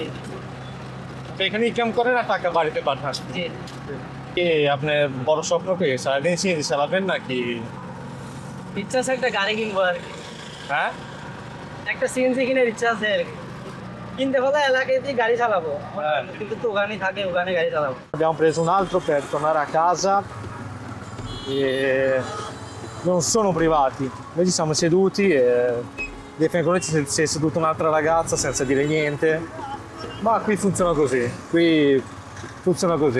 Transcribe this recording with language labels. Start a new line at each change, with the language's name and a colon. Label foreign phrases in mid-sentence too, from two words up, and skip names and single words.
Bangla: তো এখানে ইনকাম করেন আর টাকা বাড়িতে পাঠান? জি। কি আপনার বড় স্বপ্ন কি সারাদিন সিএনজি চালাবেন নাকি? ইচ্ছা আছে একটা গাড়ি কিনবো আর কি, হ্যাঁ, একটা সিএনজি কিনে ইচ্ছা আছে আর কি। কিনতে হলে এলাকায় দিয়ে গাড়ি চালাবো কিন্তু তো ওখানে থাকে ওখানে গাড়ি চালাবো
Italian: Abbiamo preso un altro per tornare a casa e non sono privati. Noi ci siamo seduti e di fianco a noi si è seduta un'altra ragazza senza dire niente. Ma qui funziona così, qui funziona così.